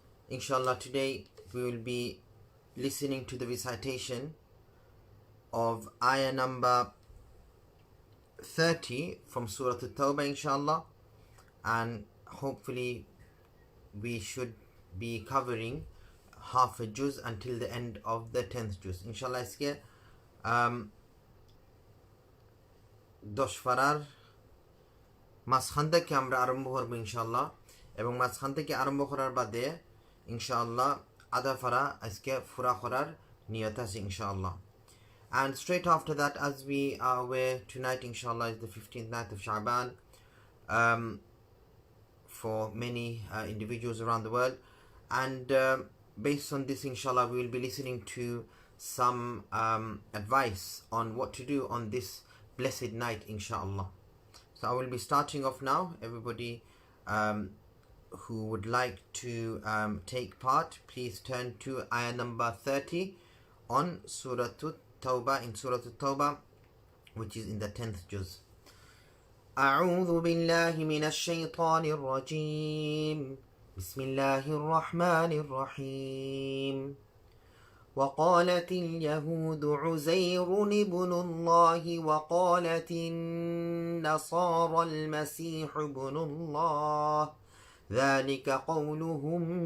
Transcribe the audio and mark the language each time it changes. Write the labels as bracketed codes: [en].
[en] Inshallah, today we will be listening to the recitation of ayah number 30 from Surah At-Tawbah, inshallah, and hopefully we should be covering half a juz until the end of the 10th juz. [bn] Inshallah, iske দশফারার মাঝখান থেকে আমরা আরম্ভ করব ইনশাআল্লাহ, এবং মাঝখান থেকে আরম্ভ করার বাদে ইনশাআল্লাহ আধা ফারা আজকে ফুরা করার নিয়ত আছে ইনশাআল্লাহ. [en] And straight after that, as we are aware, tonight inshallah is the 15th night of Shaban for many individuals around the world, and based on this inshallah we will be listening to some advice on what to do on this blessed night inshallah. So I will be starting off now. Everybody who would like to take part, please turn to ayah number 30 on Surah At-Tawbah, in Surah At-Tawbah, which is in the 10th juz. [ar] أعوذ بالله من الشيطان الرجيم. بسم الله الرحمن الرحيم. وقالت اليهود عزير ابن الله وقالت النصارى المسيح ابن الله ذلك قولهم